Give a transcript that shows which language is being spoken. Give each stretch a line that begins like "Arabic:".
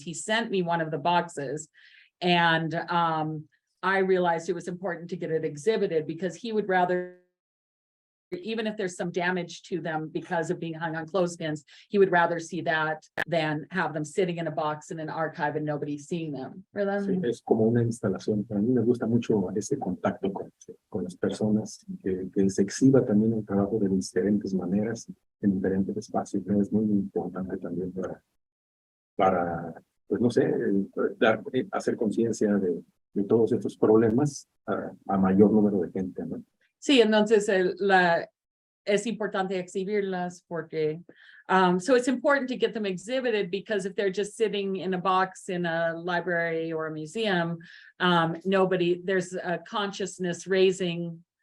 English: He sent me one of the boxes. And I realized it was important to get it exhibited because he would rather, even if there's some damage to them because of being hung on clothespins, he would rather see that than have them sitting in a box in an archive and nobody seeing them.
Spanish: Sí, es como una instalación. Para mí me gusta mucho ese contacto con las personas, que se exhiba también el trabajo de diferentes maneras, en diferentes espacios. Es muy importante también para pues no sé, hacer conciencia de todos estos problemas a mayor número de gente, ¿no? Sí, entonces es importante exhibirlas porque,
English: so it's important to get them exhibited because if they're just sitting in a box in a library or a museum, there's a consciousness raising.